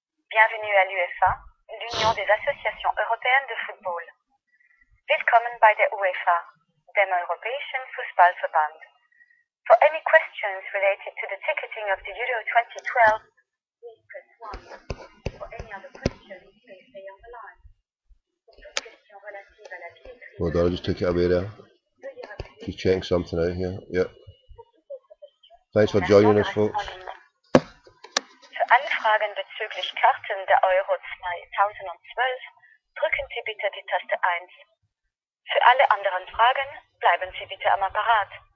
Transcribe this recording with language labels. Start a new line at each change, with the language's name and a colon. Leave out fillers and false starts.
French: Bienvenue à l'UEFA, l'Union des Associations Européennes de Football.
German: Willkommen bei der UEFA, dem Europäischen Fußballverband.
English: For any questions related to the ticketing of the Euro 2012, please press 1. For any other questions, please stay on the line.
French: Pour toute question relative à la billetterie.
English: Hold on, I just took it away there. Just checking something out here. Yep. Thanks for joining us, folks.
German: Für alle Fragen bezüglich Karten der Euro 2012 drücken Sie bitte die Taste 1. Für alle anderen Fragen bleiben Sie bitte am Apparat.